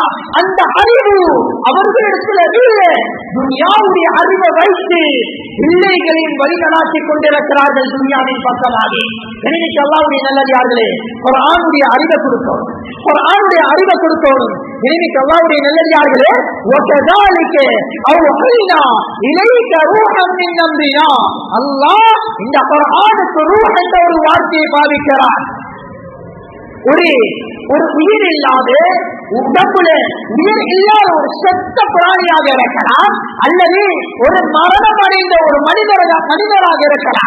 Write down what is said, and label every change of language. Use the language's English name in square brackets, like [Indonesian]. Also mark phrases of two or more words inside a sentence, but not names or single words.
[Tamil] அந்த அறிவு அவர்களிடத்தில் இல்லை. துன்யாவுடைய அறிவை வைத்து பிள்ளைகளின் வழிநடாத்திக் கொண்டிருக்கிறார்கள் துன்யாவின் பக்கமாக. கண்ணியமிக்க அல்லாஹ்வுடைய நல்லடியார்களே, குர்ஆனுடைய அறிவை கொடுக்கணும், குர்ஆனுடைய அறிவை கொடுக்கணும். கண்ணியமிக்க அல்லாஹ்வுடைய நல்லடியார்களே, [Arabic] وَكَذَلِكَ أَوْحَيْنَا إِلَيْكَ رُوحًا مِنْ أَمْرِنَا. [Tamil] அல்லாஹ் இந்த குர்ஆனுக்கு ரூஹ் என்ற ஒரு வார்த்தையை பாவிக்கிறார். ஒரு உயிர் இல்லாத உடம்புல உயிர் இல்லாத ஒரு செத்த பிராணியாக இருக்கலாம், அல்லது ஒரு மரணம் அடைந்த ஒரு மனிதராக இருக்கலாம்.